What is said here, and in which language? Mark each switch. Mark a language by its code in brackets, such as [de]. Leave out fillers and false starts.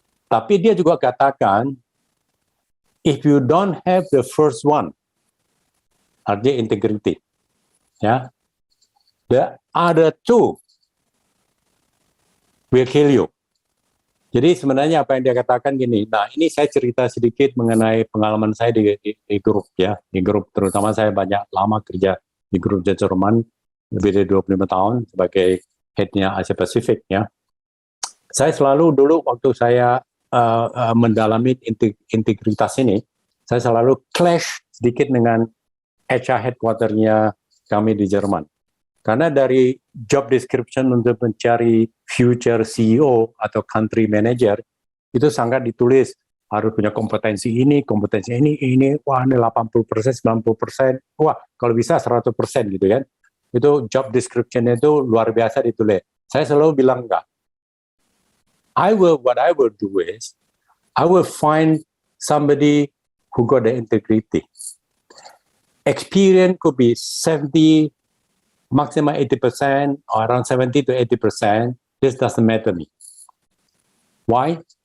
[id] Tapi dia juga katakan, [en] if you don't have the first one, [id] artinya integrity, ya, [en] the other two will kill you. [id] Jadi sebenarnya apa yang dia katakan gini, nah ini saya cerita sedikit mengenai pengalaman saya di grup ya, di grup terutama saya banyak lama kerja di grup Jerman, lebih dari 25 tahun sebagai headnya Asia Pasifik ya. Saya selalu dulu waktu saya mendalami integritas ini, saya selalu clash sedikit dengan HR headquarter-nya kami di Jerman. Karena dari job description untuk mencari future CEO atau country manager, itu sangat ditulis, harus punya kompetensi ini, wah ini 80%, 90%, wah kalau bisa 100% gitu kan. Itu job description-nya itu luar biasa ditulis. Saya selalu bilang enggak. [en] What I will do is, I will find somebody who got the integrity. Experience could be 70, maximum 80%, or around 70 to 80%. This doesn't matter to me. Why?